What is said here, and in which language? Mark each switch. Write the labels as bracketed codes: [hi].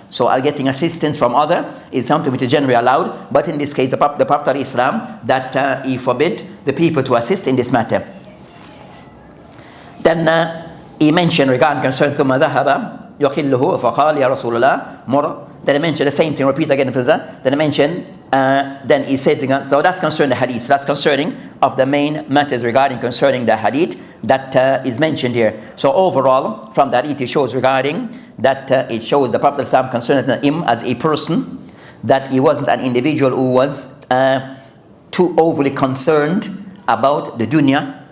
[en] So getting assistance from other is something which is generally allowed, but in this case the Prophet ﷺ that he forbid the people to assist in this matter. Then he mentioned regarding concern [ar] ثم ذهب يقله فقال يا رسول الله مر. [en] Then he mentioned the same thing, repeat again. Then he mentioned, then he said, so that's concerning the hadith. That's concerning of the main matters regarding concerning the hadith that is mentioned here. So overall, from that it shows regarding that it shows the Prophet ﷺ concerning him as a person, that he wasn't an individual who was too overly concerned about the dunya.